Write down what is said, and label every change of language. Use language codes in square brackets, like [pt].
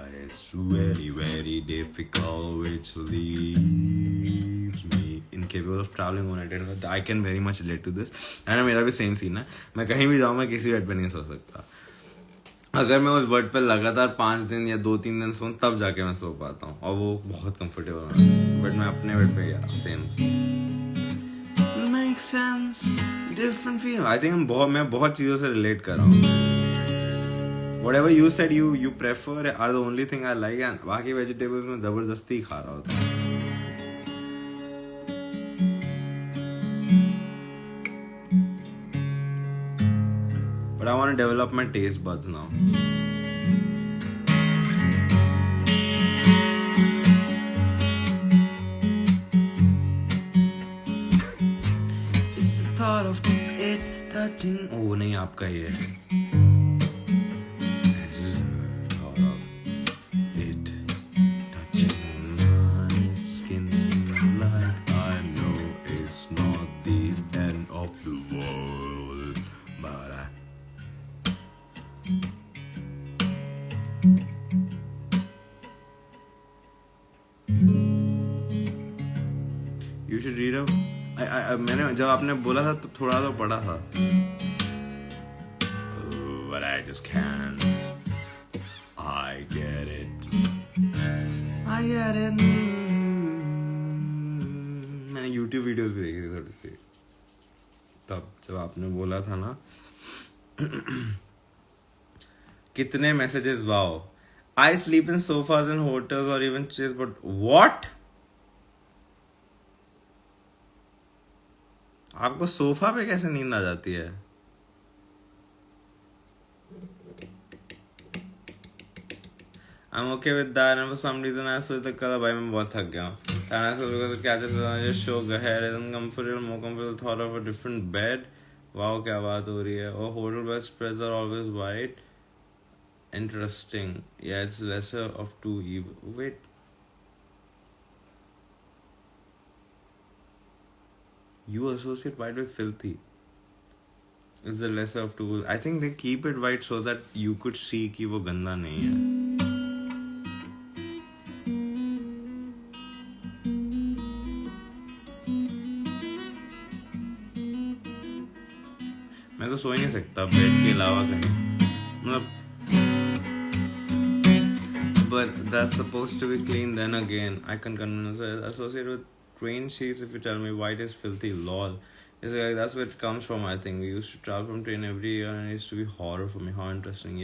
[en] Very difficult, which leaves me incapable of traveling on a day. I can very much relate to this. [hi] And मेरा भी same scene है. मैं कहीं भी जाऊँ मैं किसी बेड पे नहीं सो सकता. अगर मैं उस बेड पे लगातार 5 दिन या 2-3 दिन सोऊं तब जाके मैं सो पाता हूँ, और वो बहुत कंफर्टेबल है. बट मैं अपने बेड पे यार same. [en] Makes sense. Different feel. I think [hi] मैं बहुत चीज़ों से रिलेट कर रहा हूँ. [en] whatever you said you prefer are the only thing I like, and [hi] बाकी vegetables में जबरदस्ती खा रहा होता हूँ. [en] But I want to develop my taste buds now. It's the thought of it touching. [hi] Oh नहीं आपका ही है. [en] It's the thought of it touching my skin, like I know it's not the end of the world, but You should read up. [hi] मैंने जब आपने बोला था तो थोड़ा तो पढ़ा था. [en] But I just can't. I get it. [hi] मैंने YouTube वीडियोस भी देखी थी थोड़ी सी. तब जब आपने बोला था ना. कितने messages wow. [en] I sleep in sofas in hotels or even chairs, but what? [hi] आपको सोफा पे कैसे नींद आ जाती है? [en] I'm okay with that, and for some reason I [hi] सोचा कल भाई मैं बहुत थक गया हूँ. [en] And I [hi] सोचा तो क्या [en] just show ahead and comfortable, more comfortable thought of a different bed. [hi] Wow, क्या बात हो रही है? [en] Oh, hotel bed spreads are always white. Interesting. Yeah, it's lesser of two evil. Wait. You associate white with filthy. It's the lesser of two. I think they keep it white so that you could see [hi] कि वो गंदा नहीं है. मैं तो सो ही नहीं सकता bed के अलावा कहीं. [en] मतलब but that's supposed to be clean. Then again, I can associate with train sheets if you tell me white is filthy. Lol. It's like that's where it comes from. I think we used to travel from train every year, and it used to be horror for me. How interesting.